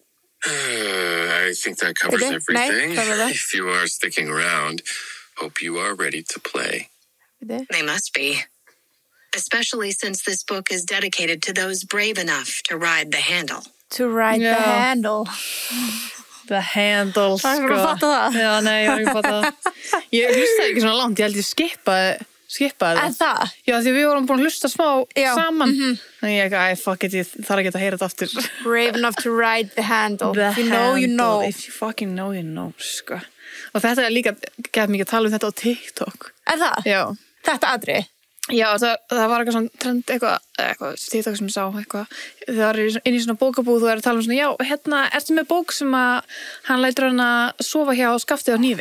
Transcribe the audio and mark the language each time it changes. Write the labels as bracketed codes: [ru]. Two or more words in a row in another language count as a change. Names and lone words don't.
[en] I think that covers everything. If you are sticking around, hope you are ready to play. They must be. Especially since this book is dedicated to those brave enough to ride the handle. To ride the handle. The handle, [is] sko. Það er að fatta það. Já, nei, ég var ekki að fatta það. Ég hlustaði ekki svona langt, ég held ég skipaði það. En það? Já, því við vorum búin að hlusta smá saman. Þannig ég ekki, [en] fuck it, [is] ég þarf ekki að heyra þetta aftur. [en] Brave enough to ride the handle. The If you know, you know. If you fucking know, you know, [is] sko. Og þetta líka, gett mikið að tala um þetta á TikTok. Það? Já. Þetta atriði? Já, það var eitthvað svona trend, eitthvað TikTok sem ég sá, eitthvað. Það var inn í svona bókabúð og að tala um svona, já, hérna, ertu með bók sem að hann lætur hann að sofa hjá skaftið á hnífi?